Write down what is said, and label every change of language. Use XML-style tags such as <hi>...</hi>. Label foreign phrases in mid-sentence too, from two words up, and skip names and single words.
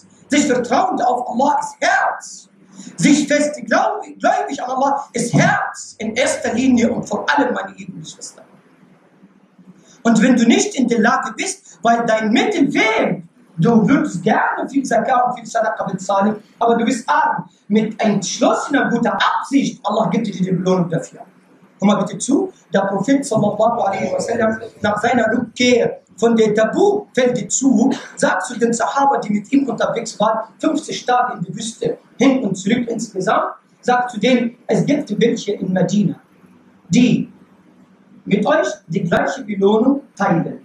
<de>Sich vertrauend auf Allah ist Herz. Sich fest gläubig an Allah ist Herz in erster Linie und vor allem, meine lieben Geschwister. Und wenn du nicht in der Lage bist, weil dein Mittel fehlt, du würdest gerne viel Zakah und viel Sadaqa bezahlen, aber du bist arm, mit entschlossener guter Absicht, Allah gibt dir die Belohnung dafür. Komm mal bitte zu, der Prophet</de> <ar>صلى الله عليه وسلم</ar> <de>nach seiner Rückkehr von der Tabu-Feldzug sagt zu den Sahaba, die mit ihm unterwegs waren, 50 Tage in der Wüste, hin und zurück insgesamt, sagt zu denen, es gibt welche in Medina, die mit euch die gleiche Belohnung teilen.</de>